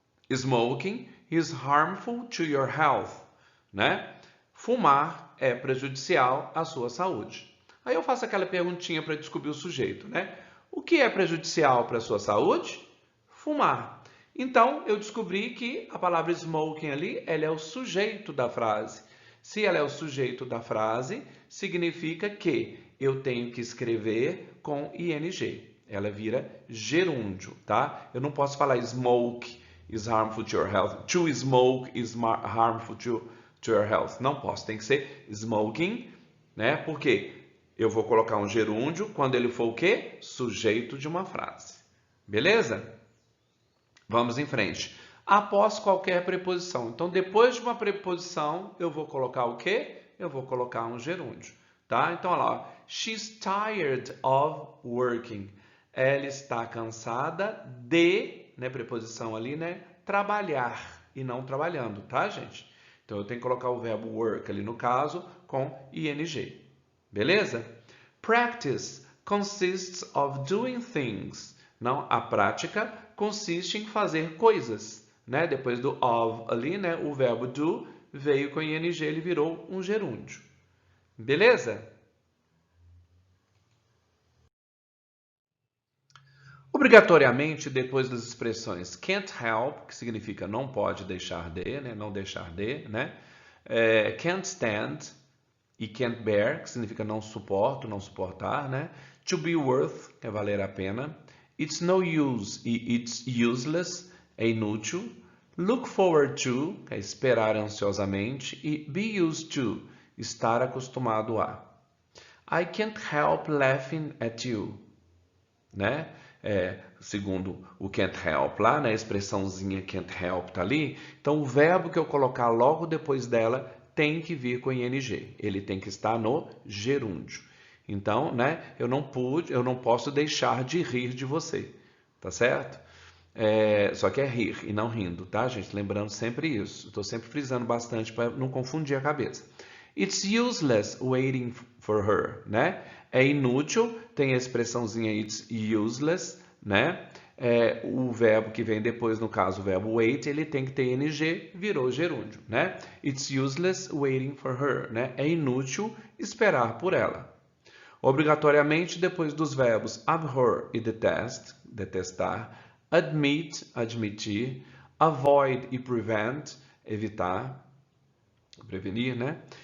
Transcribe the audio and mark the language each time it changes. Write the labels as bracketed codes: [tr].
[en] Smoking is harmful to your health, né? [pt] Fumar é prejudicial à sua saúde. Aí eu faço aquela perguntinha para descobrir o sujeito, né? O que é prejudicial para a sua saúde? Fumar. Então, eu descobri que a palavra smoking ali, ela é o sujeito da frase. Se ela é o sujeito da frase, significa que eu tenho que escrever com ing. Ela vira gerúndio, tá? Eu não posso falar [en] smoke is harmful to your health. To smoke is harmful to your health. [pt] Não posso, tem que ser smoking, né? Porque eu vou colocar um gerúndio quando ele for o quê? Sujeito de uma frase. Beleza? Vamos em frente. Após qualquer preposição. Então, depois de uma preposição, eu vou colocar o quê? Eu vou colocar um gerúndio, tá? Então, olha lá. [en] She's tired of working. [pt] Ela está cansada de, né, preposição ali, né, trabalhar e não trabalhando, tá, gente? Então, eu tenho que colocar o verbo work ali no caso com ing. Beleza? [en] Practice consists of doing things. [pt] Não, a prática consiste em fazer coisas, né? Depois do of ali, né, o verbo do veio com ing, ele virou um gerúndio. Beleza? Obrigatoriamente, depois das expressões can't help, que significa não pode deixar de, né? Não deixar de, né? Can't stand e can't bear, que significa não suporto, não suportar, né? To be worth, que é valer a pena. It's no use e it's useless, é inútil. Look forward to, que é esperar ansiosamente. E be used to, estar acostumado a. [en] I can't help laughing at you, né? [pt] Segundo o can't help lá, né? A expressãozinha can't help tá ali. Então, o verbo que eu colocar logo depois dela tem que vir com ing. Ele tem que estar no gerúndio. Então, né? Eu não posso deixar de rir de você, tá certo? Só que é rir e não rindo, tá, gente? Lembrando sempre isso. Estou sempre frisando bastante para não confundir a cabeça. [en] It's useless waiting for her, né? [pt] É inútil, tem a expressãozinha it's useless, né? O verbo que vem depois, no caso, o verbo wait, ele tem que ter ing, virou gerúndio, né? [en] It's useless waiting for her, [pt] né? É inútil esperar por ela. Obrigatoriamente depois dos verbos abhor e detest, detestar, admit, admitir, avoid e prevent, evitar, prevenir, né?